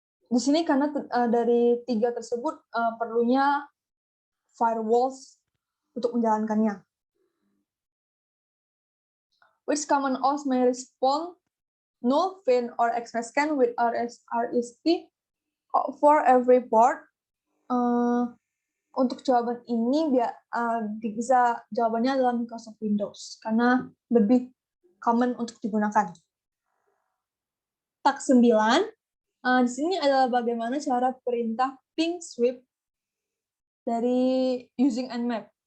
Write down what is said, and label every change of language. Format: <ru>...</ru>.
<id>Di sini karena dari tiga tersebut perlunya firewalls untuk menjalankannya.</id> <en>Which common auth may respond null, fin, or Xmas scan with RST for every port?</en> <id>Untuk jawaban ini bisa jawabannya adalah Microsoft Windows karena lebih common untuk digunakan. Task 9. Di sini adalah bagaimana cara perintah ping sweep dari</id> <en>using Nmap.</en>